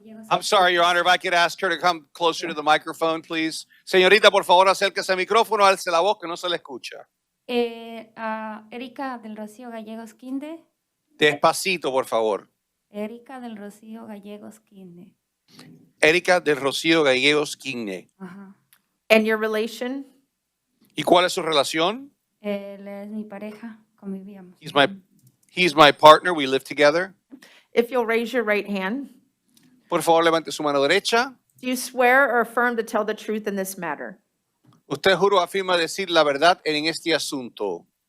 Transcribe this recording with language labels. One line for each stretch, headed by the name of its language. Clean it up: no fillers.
English: I'm sorry, Your Honor, if I could ask her to come closer to the microphone, please.
Spanish: Señorita, por favor, acérquese al micrófono, alce la voz que no se le escucha. Erika del Rocío Gallegos Quinde. Despacito, por favor. Erika del Rocío Gallegos Quinde. Erika del Rocío Gallegos Quigne. Ajá.
English: And your relation?
Spanish: ¿Y cuál es su relación? Él es mi pareja, convivíamos.
English: He's my partner, we live together. If you'll raise your right hand.
Spanish: Por favor, levante su mano derecha.
English: Do you swear or affirm to tell the truth in this matter?
Spanish: ¿Usted juro afirma decir la verdad en este asunto?